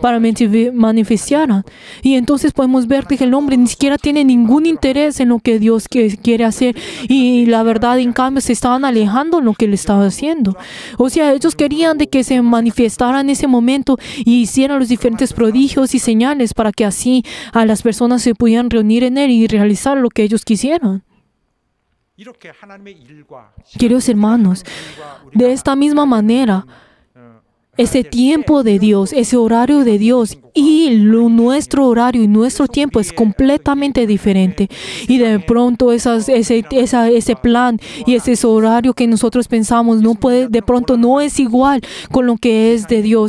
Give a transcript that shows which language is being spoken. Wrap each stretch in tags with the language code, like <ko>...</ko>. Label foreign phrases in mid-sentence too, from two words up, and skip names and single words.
<es>Y entonces podemos ver que el hombre ni siquiera tiene ningún interés en lo que Dios quiere hacer. Y la verdad, en cambio, se estaban alejando de lo que él estaba haciendo. O sea, ellos querían de que se manifestara en ese momento y hicieran los diferentes prodigios y señales para que así a las personas se pudieran reunir en él y realizar lo que ellos quisieran.</es> <ko>이렇게 하나님의 일과</ko> <es>Queridos hermanos, de esta misma manera, ese tiempo de Dios, ese horario de Dios y nuestro horario y nuestro tiempo es completamente diferente. Y de pronto ese plan y ese horario que nosotros pensamos de pronto no es igual con lo que es de Dios.</es>